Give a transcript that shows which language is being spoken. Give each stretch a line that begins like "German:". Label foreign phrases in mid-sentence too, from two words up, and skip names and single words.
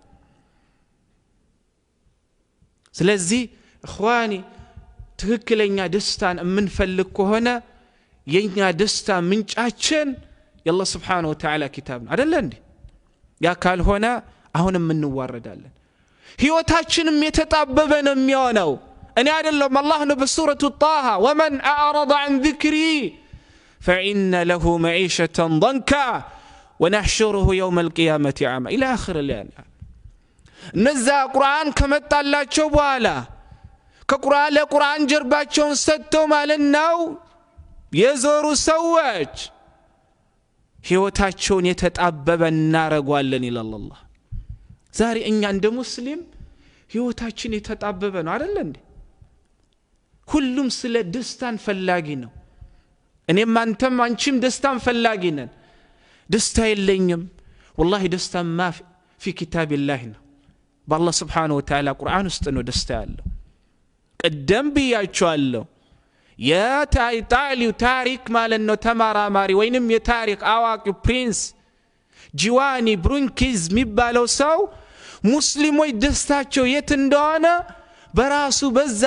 Arabic: سلزي إخواني
Amharic: ትክክለኛ ደስታን የምንፈልግ ከሆነ የኛ ደስታ ምንጫችን የአላህ
Arabic: سبحانه وتعالى
Amharic: ኪታብ ነው አይደል እንዴ? ያ ካልሆነ አሁንም እንዋረዳለን፣ ህይወታችንም የተጣበበ ነው የሚሆነው። እኔ አይደለም አላህ ነው በሱረቱ ጣሃ
Arabic: ومن أعرض عن ذكري فإن له معيشة ضنكا ونحشره يوم القيامة أعمى إلى آخر الآية።
Amharic: እነዛ ቁርአን ከመጣላቸው በኋላ ከቁርአን ለቁርአን ጀርባቸውን ሰጥተው ማለት ነው የዞሩ ሰዎች ህይወታቸውን የተጣበበ እናረጋለን ይላል አላህ። ዛሬ እኛ እንደ ሙስሊም ህይወታችን የተጣበበ ነው አይደል እንዴ? ሁሉም ስለ ደስታን ፈላጊ ነው። እኔም አንተም አንቺም ደስታን ፈላጊ ነን። ደስታ የለኝም والله ደስታ ማፊ
Arabic: في كتاب الله
Amharic: ነው። በአላህ
Arabic: سبحانه وتعالى
Amharic: ቁርአን ውስጥ ነው ደስታ ያለው። ቀደም ብያቸዋለሁ የኢጣሊያው ታሪክ ማለት ነው ተማራማሪ ወይንም የታሪክ አዋቂ ፕሪንስ ጂዋኒ ብሩንኪዝ የሚባለው ሰው ሙስሊሞች ደስታቸው የት እንደሆነ በራሱ በዛ